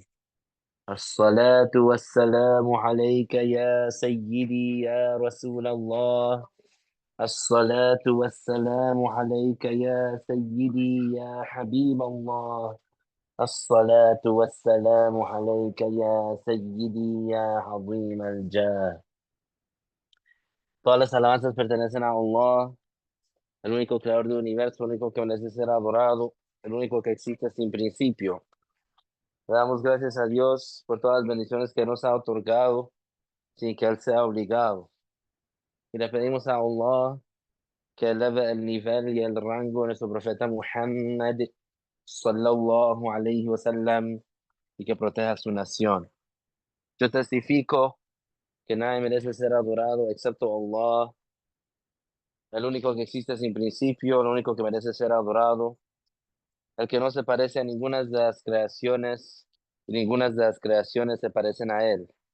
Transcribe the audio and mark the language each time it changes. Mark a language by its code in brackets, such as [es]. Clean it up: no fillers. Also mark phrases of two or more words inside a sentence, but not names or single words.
[ar] الصلاة والسلام عليك يا سيدي يا رسول الله. الصلاة والسلام عليك يا سيدي يا حبيب الله. الصلاة والسلام عليك يا سيدي يا عظيم الجاه. [es] Todas las alabanzas pertenecen a Allah, el único creador del universo, el único que merece ser adorado, el único que existe sin principio. Le damos gracias a Dios por todas las bendiciones que nos ha otorgado sin que Él sea obligado. Y le pedimos a Allah que eleve el nivel y el rango de nuestro profeta Muhammad [ar] صلى الله عليه وسلم [es] y que proteja a su nación. Yo testifico que nadie merece ser adorado excepto Allah, el único que existe sin principio, el único que merece ser adorado, el que no se parece a ninguna de las creaciones, y ninguna de las creaciones se parecen a Él.